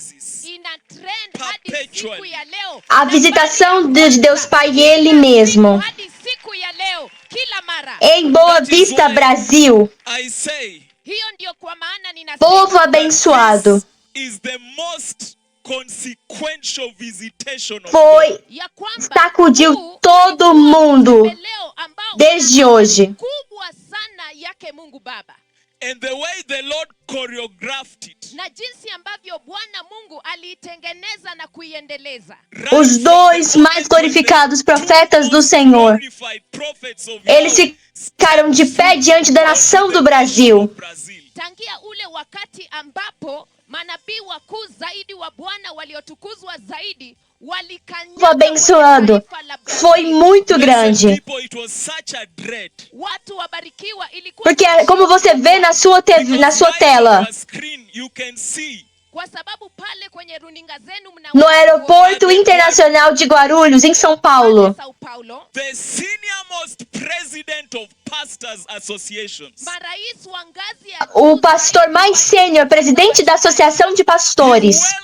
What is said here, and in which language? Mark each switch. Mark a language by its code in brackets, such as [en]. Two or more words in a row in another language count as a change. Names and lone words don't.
[pt] a visitação de Deus Pai e Ele mesmo, em Boa Vista, Brasil. Povo abençoado, sacudiu todo mundo desde hoje. [en] And the way the Lord choreographed it. [sw] Na jinsi ambavyo Bwana Mungu aliitengeneza na kuiendeleza. [pt] Os dois mais glorificados profetas do Senhor, eles ficaram de pé diante da nação do Brasil. [sw] Tangia ule wakati ambapo manabii wakuu zaidi wa Bwana waliotukuzwa zaidi [pt] Povo abençoado, foi muito grande. Porque como você vê na sua tela, no Aeroporto Internacional de Guarulhos, em São Paulo, o pastor mais sênior, presidente da Associação de Pastores,